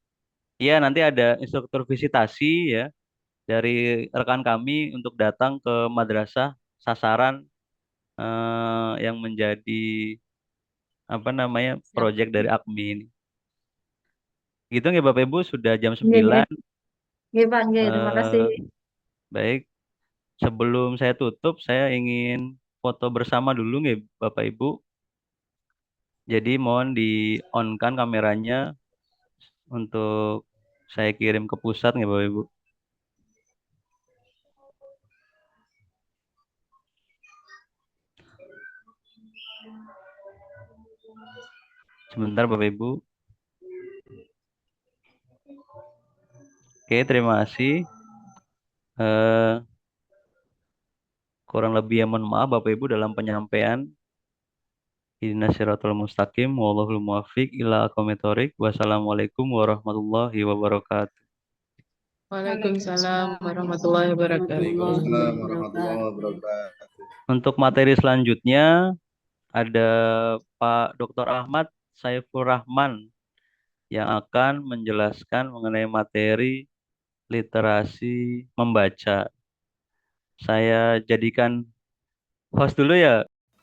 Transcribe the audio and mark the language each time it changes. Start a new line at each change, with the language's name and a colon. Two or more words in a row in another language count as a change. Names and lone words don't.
Indonesian: Iya, nanti ada instruktur visitasi ya dari rekan kami untuk datang ke madrasah sasaran yang menjadi proyek dari AKMI ini. Gitu nggih Bapak Ibu, sudah jam
Javanese: Nggih, nggih.
Indonesian: 9.
Javanese: Nggih, Pak. Nggih,
Indonesian: terima kasih. Baik, sebelum saya tutup, saya ingin foto bersama dulu nggih Bapak Ibu. Jadi mohon di-on-kan kameranya untuk saya kirim ke pusat nggih Bapak Ibu. Sebentar Bapak Ibu. Oke, terima kasih. Kurang lebih ya mohon maaf Bapak Ibu dalam penyampaian.
Arabic: اهدنا الصراط المستقيم، والله الموفق إلى أقوم الطريق. والسلام عليكم ورحمة الله وبركاته. وعليكم السلام ورحمة الله وبركاته. وعليكم السلام ورحمة الله وبركاته.
Indonesian: Untuk materi selanjutnya ada Pak Dr. Ahmad Saiful Rahman yang akan menjelaskan mengenai materi literasi membaca. saya jadikan host dulu ya.